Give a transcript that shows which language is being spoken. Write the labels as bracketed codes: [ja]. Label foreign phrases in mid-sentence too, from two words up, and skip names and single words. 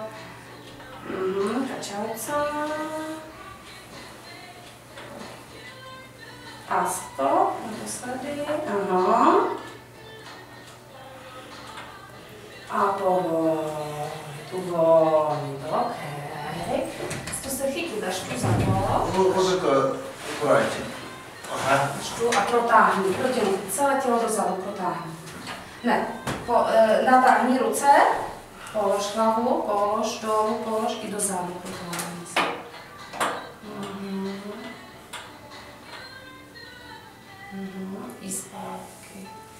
[cs] Kačat se. A stop, naposledy. A uvolnit, okej. To se chytí, dáš tu za to. [ru] Вот это убирайте. [cs] A protáhni, celé tělo dozadu protáhni. Ne, natáhni ruce, polož hlavu, polož dolů, polož i dozadu protáhni se. I zpátky.